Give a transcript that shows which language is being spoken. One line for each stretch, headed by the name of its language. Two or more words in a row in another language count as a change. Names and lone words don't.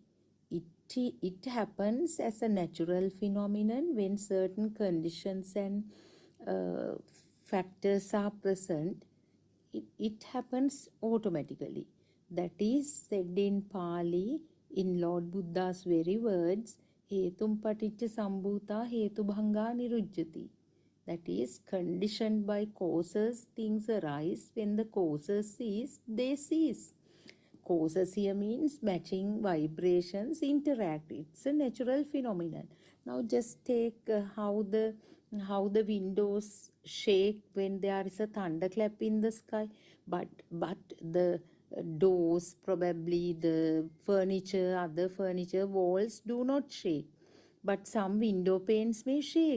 English: It happens as a natural phenomenon when certain conditions and factors are present. It happens automatically. That is said in Pali in Lord Buddha's very words,
Pali: Hetum paticca sambhuta hetubhanga nirujjati.
English: That is, conditioned by causes, things arise. When the causes cease, they cease. Causes here means matching vibrations interact. It's a natural phenomenon. Now just take how the windows shake when there is a thunderclap in the sky, but the doors, probably the furniture, other furniture, walls do not shake, but some window panes may shake.